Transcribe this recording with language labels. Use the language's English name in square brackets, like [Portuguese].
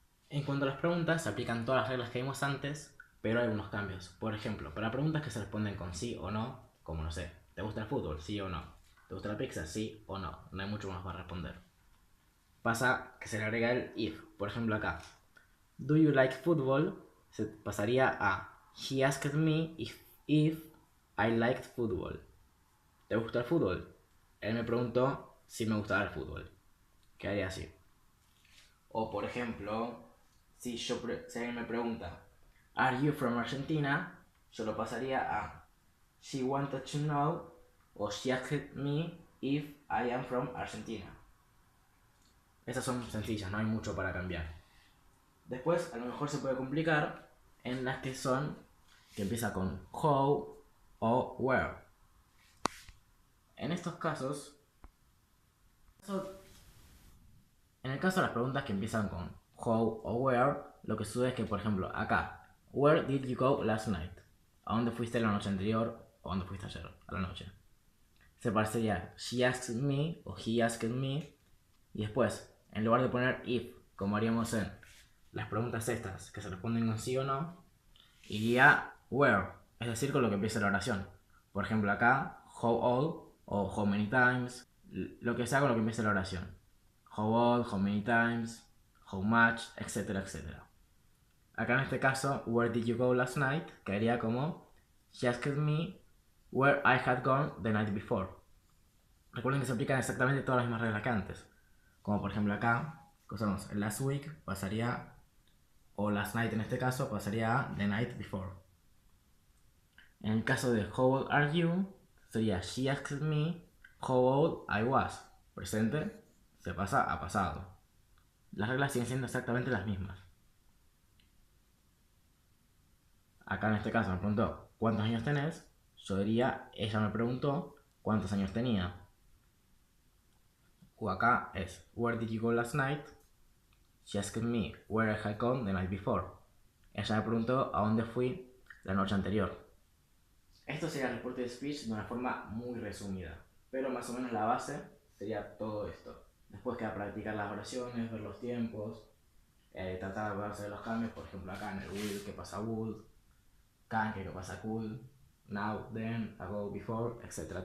[Spanish] En cuanto a las preguntas, se aplican todas las reglas que vimos antes, pero hay algunos cambios. Por ejemplo, para preguntas que se responden con sí o no, como no sé, ¿te gusta el fútbol? Sí o no. ¿Te gusta la pizza? Sí o no. No hay mucho más para responder. Pasa que se le agrega el if. Por ejemplo acá, [English] do you like football? [Spanish] Se pasaría a [English] he asked me if I liked football. [Spanish] ¿Te gusta el fútbol? Él me preguntó si me gustaba el fútbol. Quedaría así. O por ejemplo, si alguien me pregunta, [English] ¿Are you from Argentina? [Spanish] Yo lo pasaría a [English] She wanted to know o She asked me if I am from Argentina. [Spanish] Estas son sencillas, no hay mucho para cambiar. Después, a lo mejor se puede complicar en las que son, que empieza con how o where. En estos casos, en el caso de las preguntas que empiezan con how o where, lo que sucede es que, por ejemplo, acá, [English] where did you go last night? [Spanish] ¿A dónde fuiste la noche anterior? o ¿dónde fuiste ayer a la noche? [English] Se parecería she asked me o he asked me. [Spanish] Y después, en lugar de poner if, como haríamos en las preguntas estas, que se responden con sí o no, iría where, es decir, con lo que empieza la oración. Por ejemplo, acá, how old o how many times, lo que sea con lo que empiece la oración. [English] How old, how many times, how much, etcétera, etcétera. [Spanish] Acá en este caso, [English] where did you go last night, [Spanish] quedaría como [English] she asked me where I had gone the night before. [Spanish] Recuerden que se aplican exactamente todas las mismas reglas que antes. Como por ejemplo acá, que usamos last week, pasaría, o last night en este caso, pasaría a [English] the night before. [Spanish] En el caso de [English] how old are you, [Spanish] sería [English] she asked me how old I was. [Spanish] Presente se pasa a pasado. Las reglas siguen siendo exactamente las mismas. Acá en este caso me preguntó cuántos años tenés. Yo diría, ella me preguntó cuántos años tenía. O acá es, [English] where did you go last night? She asked me where I had gone the night before. [Spanish] Ella me preguntó a dónde fui la noche anterior. Esto sería el reporte de speech de una forma muy resumida, pero más o menos la base sería todo esto. Después queda practicar las oraciones, ver los tiempos, tratar de hacer los cambios, por ejemplo acá en el will que pasa would, can que pasa could, now, then, ago, before, etc.